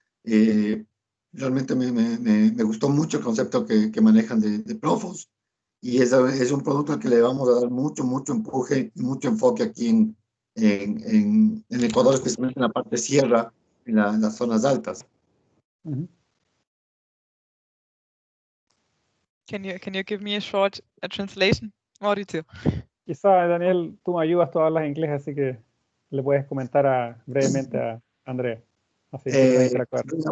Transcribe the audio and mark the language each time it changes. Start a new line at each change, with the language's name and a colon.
Spanish: Eh, Realmente me gustó mucho el concepto que manejan de Profos y es un producto al que le vamos a dar mucho empuje y mucho enfoque aquí en Ecuador, especialmente en la parte sierra, en las zonas altas.
English: Can you give me a short translation, Mauricio?
Spanish: Quizá, Daniel, tú me ayudas, tú hablas inglés, así que le puedes comentar brevemente a Andrea. Así que pueden interactuar.